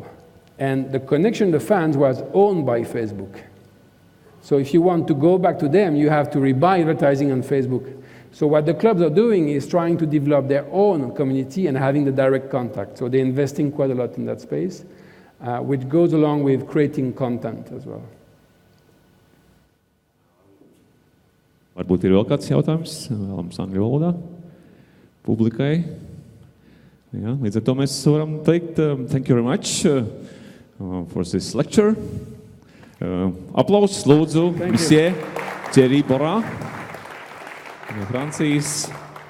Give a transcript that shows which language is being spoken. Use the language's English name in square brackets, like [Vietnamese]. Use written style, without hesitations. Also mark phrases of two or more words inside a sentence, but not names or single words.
[English] And the connection to the fans was owned by Facebook. So if you want to go back to them, you have to rebuy advertising on Facebook. So what the clubs are doing is trying to develop their own community and having the direct contact. So they're investing quite a lot in that space, which goes along with creating content as well. [Latvian] Varbūt ir vēl kāds jautājums, vēlams angļu valodā, publikai. Jā, līdz ar to mēs varam teikt, [English] thank you very much for this lecture. [Latvian] Aplausus lūdzu, monsieur Thierry Bora no Francijas.